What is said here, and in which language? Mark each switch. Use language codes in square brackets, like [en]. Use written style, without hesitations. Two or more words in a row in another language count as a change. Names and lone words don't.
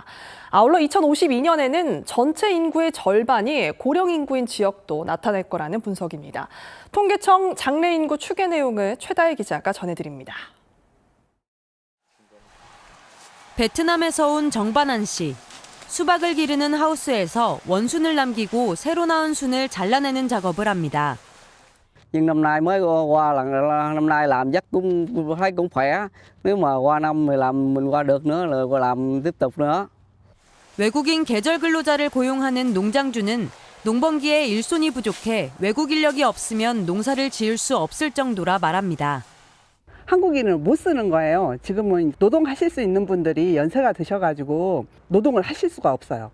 [ko] 아울러 2052년에는 전체 인구의 절반이 고령 인구인 지역도 나타날 거라는 분석입니다. 통계청 장래 인구 추계 내용을 최다혜 기자가 전해드립니다. 베트남에서 온 정반한 씨. 수박을 기르는 하우스에서 원순을 남기고 새로 낳은 순을 잘라내는 작업을 합니다. [vi] Nhưng năm nay mới qua là năm nay làm chắc cũng thấy cũng khỏe. Nếu mà qua năm mình qua được nữa là qua làm tiếp tục nữa. [ko] 외국인 계절 근로자를 고용하는 농장주는 농번기에 일손이 부족해 외국 인력이 없으면 농사를 지을 수 없을 정도라 말합니다. 한국인을 못 쓰는 거예요. 지금은 노동하실 수 있는 분들이 연세가 드셔가지고 노동을 하실 수가 없어요.